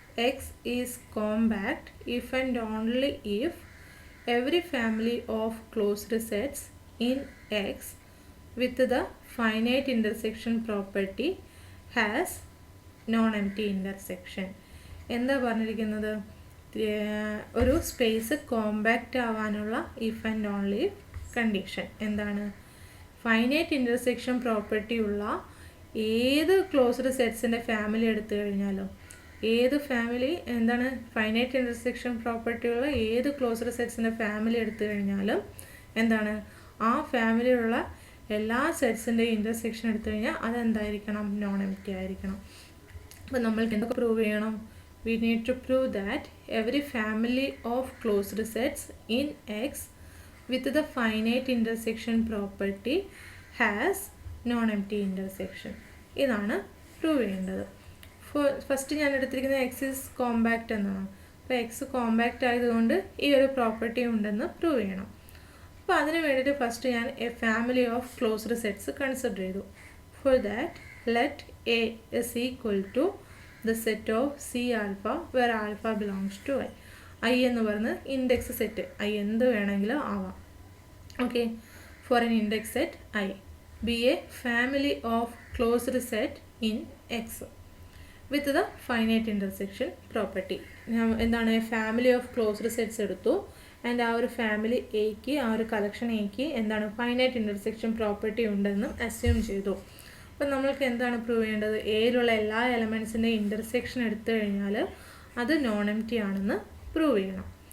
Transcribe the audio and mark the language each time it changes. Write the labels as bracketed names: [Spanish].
[English] X is compact if and only if every family of closed sets in X with the finite intersection property has non-empty intersection. [Malayalam] എന്താ പറഞ്ഞിരിക്കുന്നത്? ഒരു space compact ആവാനുള്ള if and only condition എന്താണ്? Finite intersection property ഉള്ള ഏത് closed സെറ്റ്സിൻ്റെ family എടുത്തു കഴിഞ്ഞാലും, ഏത് ഫാമിലി എന്താണ് ഫൈനൈറ്റ് ഇൻ്റർസെക്ഷൻ പ്രോപ്പർട്ടി ഉള്ള ഏത് ക്ലോസ്ഡ് സെറ്റ്സിൻ്റെ ഫാമിലി എടുത്തു കഴിഞ്ഞാലും എന്താണ് ആ ഫാമിലിയുള്ള എല്ലാ സെറ്റ്സിൻ്റെ ഇൻ്റർസെക്ഷൻ എടുത്തു കഴിഞ്ഞാൽ അതെന്തായിരിക്കണം? നോൺ എംപ്റ്റി ആയിരിക്കണം. അപ്പോൾ നമ്മൾക്ക് എന്തൊക്കെ പ്രൂവ് ചെയ്യണം? [English] We need to prove that every family of closed sets in X with the finite intersection property has non-empty intersection. [Malayalam] ഇതാണ് പ്രൂവ് ചെയ്യേണ്ടത്. ഫസ്റ്റ് ഞാൻ എടുത്തിരിക്കുന്നത് എക്സ് ഈസ് കോമ്പാക്റ്റ് എന്നാണ്. അപ്പോൾ എക്സ് കോമ്പാക്റ്റ് ആയതുകൊണ്ട് ഈ ഒരു പ്രോപ്പർട്ടി ഉണ്ടെന്ന് പ്രൂവ് ചെയ്യണം. അപ്പോൾ അതിന് വേണ്ടിയിട്ട് ഫസ്റ്റ് ഞാൻ A family of closed sets consider ചെയ്തു. [English] For that let A is equal to the set of C alpha where alpha belongs to I. [Malayalam] I എന്ന് പറയുന്നത് ഇൻഡെക്സ് സെറ്റ്. I എന്ത് വേണമെങ്കിലും ആവാം. [English] Okay, for an index set I be a family of closed set in X with the finite intersection property. [Malayalam] എന്താണ് family of closed sets എടുത്തു and ആ ഒരു family എക്ക്, ആ ഒരു കളക്ഷൻ എക്ക് എന്താണ് ഫൈനൈറ്റ് ഇൻ്റർസെക്ഷൻ പ്രോപ്പർട്ടി ഉണ്ടെന്നും അസ്യൂം ചെയ്തു. അപ്പം നമ്മൾക്ക് എന്താണ് പ്രൂവ് ചെയ്യേണ്ടത്? എയിലുള്ള എല്ലാ എലമെൻസിൻ്റെ ഇൻ്റർസെക്ഷൻ എടുത്തു കഴിഞ്ഞാൽ അത് നോൺ എംപ്റ്റി ആണെന്ന് പ്രൂവ് ചെയ്യണം.